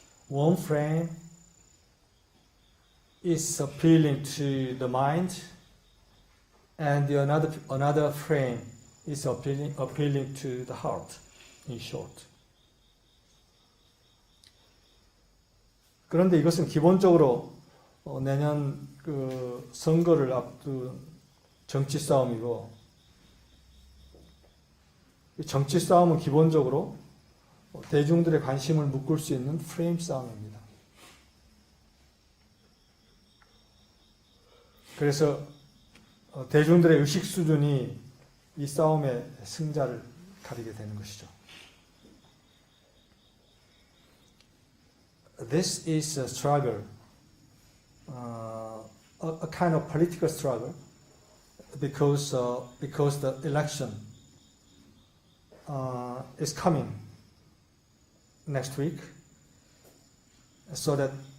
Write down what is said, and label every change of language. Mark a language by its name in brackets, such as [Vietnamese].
[English] One frame is appealing to the mind, and another frame is appealing to the heart. In short. [Korean] 그런데 이것은 기본적으로 내년 그 선거를 앞둔 정치 싸움이고, 정치 싸움은 기본적으로 대중들의 관심을 묶을 수 있는 프레임 싸움입니다. 그래서 대중들의 의식 수준이 이 싸움의 승자를 가리게 되는 것이죠. [English] This is a struggle, a kind of political struggle, because the election is coming next week, so that